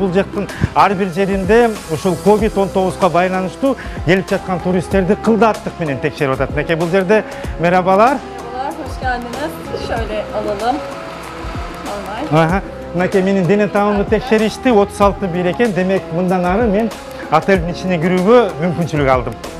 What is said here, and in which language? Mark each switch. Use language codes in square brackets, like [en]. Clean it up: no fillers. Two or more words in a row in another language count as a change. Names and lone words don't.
[ky] бул жактын ар бир жеринде ушул COVID-19 байланыштуу келип жаткан туристтерди кылдааттык менен текшерип атат. Мынакей бул жерде мерабалар. [tr] Merhabalar, hoş geldiniz. Şöyle alalım. Normal. [ky] Мынакей менин дене табымды текшеришти, 36 бир экен. Демек мындан ары мен отелдин ичине кирүүгө мүмкүнчүлүк алдым.